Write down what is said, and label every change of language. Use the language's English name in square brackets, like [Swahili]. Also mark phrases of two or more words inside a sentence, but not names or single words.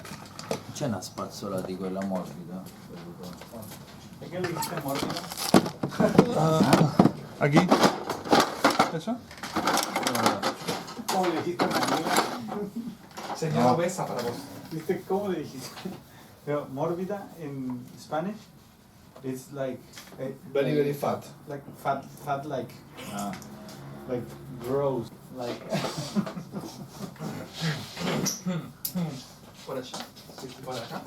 [Italian] C'è una spazzola di quella morbida? [Spanish] ¿Es que le dijiste morbida? Aquí. ¿Eso? ¿Cómo le dijiste a una amiga? Señora obesa para vos. ¿Viste cómo le dijiste? Pero mórbida [English] in Spanish, it's like Very, very fat. like fat like Ah. like gross like. [Spanish] Por allá. Por acá.